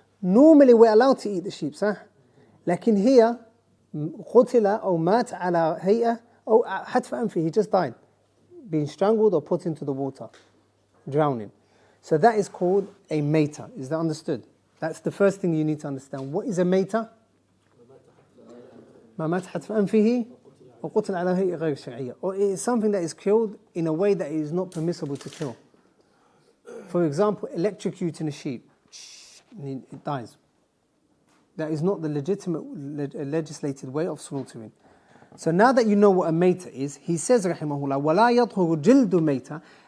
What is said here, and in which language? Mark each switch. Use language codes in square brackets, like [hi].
[en] Normally we're allowed to eat the sheep, صح? لكن here, [ar] قتل أو مات على هيئة أو حتف أنفه, [en] he just died, being strangled or put into the water, drowning. So that is called a meita. Is that understood? That's the first thing you need to understand. What is a meita? [ar] ما مات حتف أنفه أو قتل على هيئة غير شرعية. [en] Or it is something that is killed in a way that is not permissible to kill. For example, electrocuting a sheep, it dies. That is not the legitimate legislated way of slaughtering. So now that you know what a meita is, he says, rahimahullah, [ar] وَلَا يَطْهُرُ جِلْدُ مَيْتَ.